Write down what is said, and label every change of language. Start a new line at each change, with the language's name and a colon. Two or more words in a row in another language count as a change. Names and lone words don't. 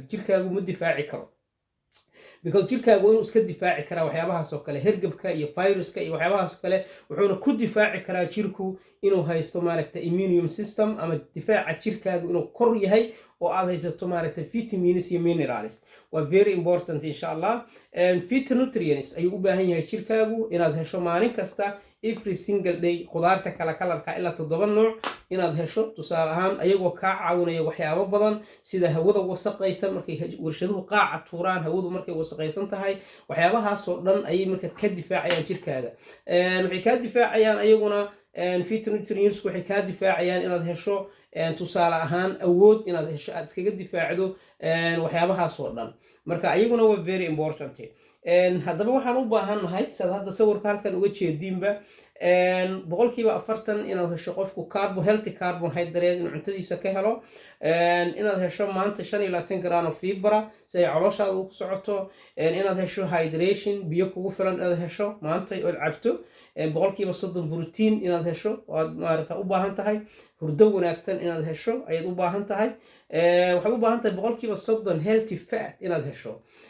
Somali: jirkaagu ma difaaci karo, because jirkaagu inuu iska difaaci karaa waxyaabahaas oo kale, hergebka iyo viruska iyo waxyaabahaas oo kale, wuxuuna ku difaaci karaa jirku inuu haysto maaragta
English: immune system
Somali: ama difaaca jirkaagu inuu kor yahay oo aad haysato maaragta vitamins iyo minerals. waa
English: very important
Arabic: insha allah.
Somali: phytonutrients ayuu u baahan yahay jirkaagu inaad hesho maalin kasta,
English: every single day.
Somali: khudaarta kala kalarka ilaa 7 nooc inaad hesho, tusaale ahaan ayagoo kaa caawinaya waxyaabo badan sida hawada wasaqaysan markay warshaduhu qaaca tuuraan, hawadu markay wasaqaysan tahay, waxyaabahaasoo dhan ayay marka ka difaacayaan jirkaaga. waxay kaa difaacayaan ayaguna phytonutrients waxay kaa difaacayaan inaad hesho tusaale ahaan awood inaad hesho aad iskaga difaacdo waxyaabahaasoo dhan. marka ayaguna waa
English: very important.
Somali: haddaba waxaan u baahannahay saad hadda sawirka halkan uga jeediinba 40% inaad hesho qofku
English: healthy carbohydrate
Somali: inuu cuntadiisa ka helo, inaad hesho maanta 25 gram oo fibra si ay calooshaada ugu socoto, inaad hesho hydration biyo kugu filan inaad hesho maanta ood cabto, 30% protein inaad hesho oo maaragta u baahan tahay, hurdo wanaagsan inaad hesho ayaad u baahan tahay, waxaad u baahan tahay 30%
English: healthy fat
Somali: inaad hesho.